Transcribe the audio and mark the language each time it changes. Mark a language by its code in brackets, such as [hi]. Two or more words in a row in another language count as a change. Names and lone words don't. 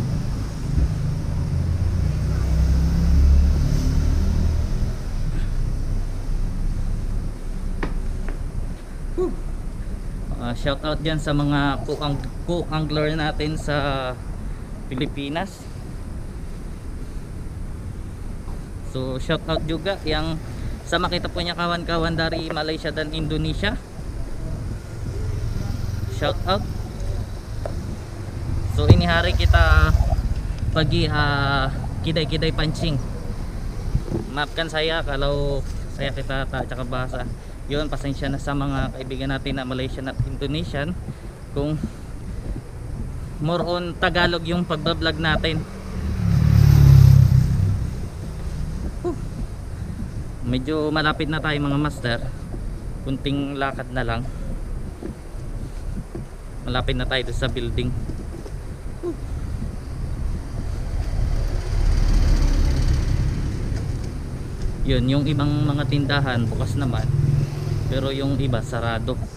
[en] Shout out [tl] dyan sa mga co-angler natin sa Pilipinas. [ms] So [en] shout out [ms] juga yang sama kita punya kawan-kawan dari Malaysia dan Indonesia. [en] Shout out. [ms] So ini hari kita pergi kidai-kidai pancing. Maafkan saya kalau saya kita tak cakap bahasa. [tl] Yun, pasensya na sa mga kaibigan natin na Malaysian at Indonesian kung [en] more on [tl] Tagalog yung pagbablog natin. Medyo malapit na tayo mga master, kunting lakad na lang, malapit na tayo sa building. Yun, yung ibang mga tindahan bukas naman, pero yung iba sarado.